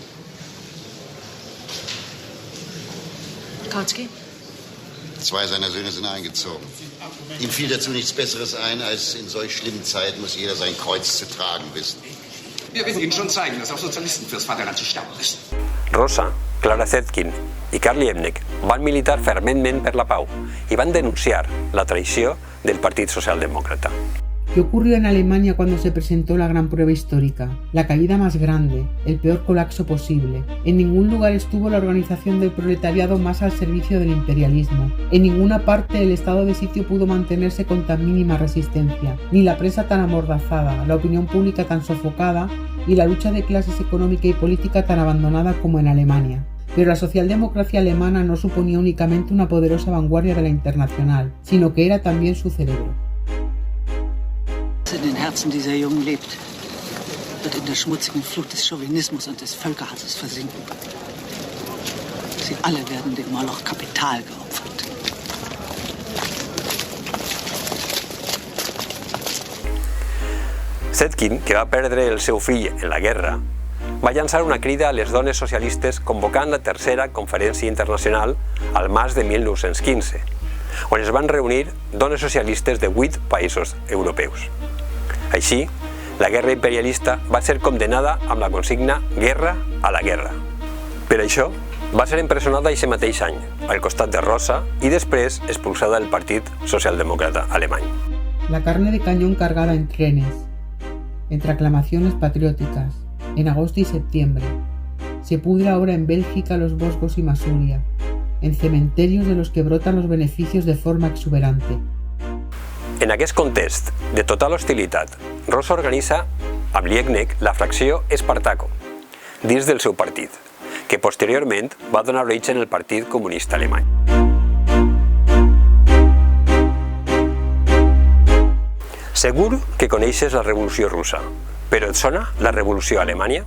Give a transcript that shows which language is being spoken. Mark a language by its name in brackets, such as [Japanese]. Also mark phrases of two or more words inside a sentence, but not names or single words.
[German] Kautsky? 2 seiner Söhne sind eingezogen. Ihm fiel dazu nichts Besseres ein, als in solch schlimmen Zeiten muss jeder sein Kreuz zu tragen wissen. Wir werden Ihnen schon zeigen, dass auch Sozialisten fürs Vaterland zu sterben müssen. [Catalan] Rosa, Clara Zetkin i Karl Liebknecht van militar ferventment per la pau i van denunciar la traïció del Partit Socialdemòcrata. [Spanish] ¿Qué ocurrió en Alemania cuando se presentó la gran prueba histórica? La caída más grande, el peor colapso posible. En ningún lugar estuvo la organización del proletariado más al servicio del imperialismo. En ninguna parte el estado de sitio pudo mantenerse con tan mínima resistencia, ni la prensa tan amordazada, la opinión pública tan sofocada y la lucha de clases económica y política tan abandonada como en Alemania. Pero la socialdemocracia alemana no suponía únicamente una poderosa vanguardia de la internacional, sino que era también su cerebro. [German] In den Herzen dieser Jungen lebt, wird in der schmutzigen Flut des Chauvinismus und des Völkerhasses versinken. Sie alle werden dem Moloch Kapital geopfert. [Catalan] Zetkin, que va perdre el seu fill en la guerra, va llançar una crida a les dones socialistes convocant la tercera conferència internacional al març de 1915, on es van reunir dones socialistes de 8 països europeus. Així, la guerra imperialista va ser condemnada amb la consigna «Guerra a la guerra». Per això, va ser empresonada aquest mateix any, al costat de Rosa, i després expulsada del Partit Socialdemòcrata alemany. [Spanish] La carne de cañón cargada en trenes, entre aclamaciones patrióticas, en agosto y septiembre. Se pudre ahora en Bélgica, los Vosgos y Masuria, en cementerios de los que brotan los beneficios de forma exuberante. [Catalan] En aquest context de total hostilitat, Rosa organitza amb Liebknecht la fracció Espartaco, dins del seu partit, que posteriorment va donar origen al Partit Comunista Alemany. Segur que coneixes la Revolució Russa, però et sona la Revolució a Alemanya?